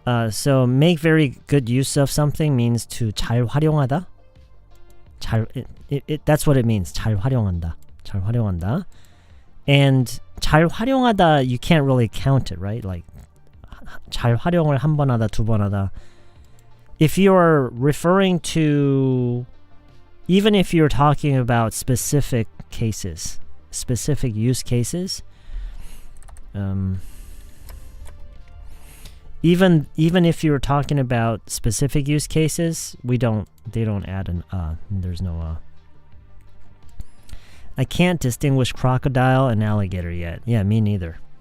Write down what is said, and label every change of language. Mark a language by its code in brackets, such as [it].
[en] So make very good use of something means to 잘 활용하다. That's what it means. [ko] 잘 활용한다. 잘 활용한다. [en] And 잘 활용하다, you can't really count it, right? [ko] Like 잘 활용을 한 번 하다, 두 번 하다. [en] If you're referring to, even if you're talking about specific cases, specific use cases, even if you're talking about specific use cases, they don't add an there's no I can't distinguish crocodile and alligator yet. Yeah, me neither.